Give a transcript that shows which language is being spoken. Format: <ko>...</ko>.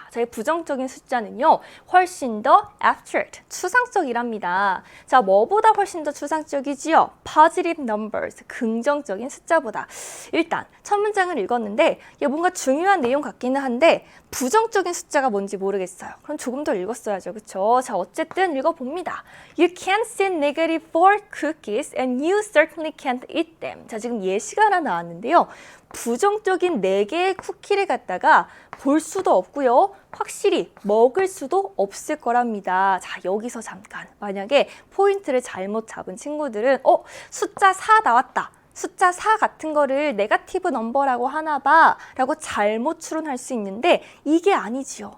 <ko>자, 이 부정적인 숫자는요. 훨씬 더 abstract, 추상적이랍니다. 자, 뭐보다 훨씬 더 추상적이지요? positive numbers, 긍정적인 숫자보다. 일단 첫 문장을 읽었는데 이게 뭔가 중요한 내용 같기는 한데 부정적인 숫자가 뭔지 모르겠어요. 그럼 조금 더 읽었어야죠. 그렇죠? 자, 어쨌든 읽어봅니다.</ko> <en>You can't sit negative 4 cookies and you certainly can't eat them.</en> <ko>자, 지금 예시가 하나 나왔는데요. 부정적인 4개의 쿠키를 갖다가 볼 수도 없고요. 확실히 먹을 수도 없을 거랍니다. 자, 여기서 잠깐 만약에 포인트를 잘못 잡은 친구들은 숫자 4 나왔다. 숫자 4 같은 거를 네거티브 넘버라고 하나 봐 라고 잘못 추론할 수 있는데 이게 아니지요.</ko>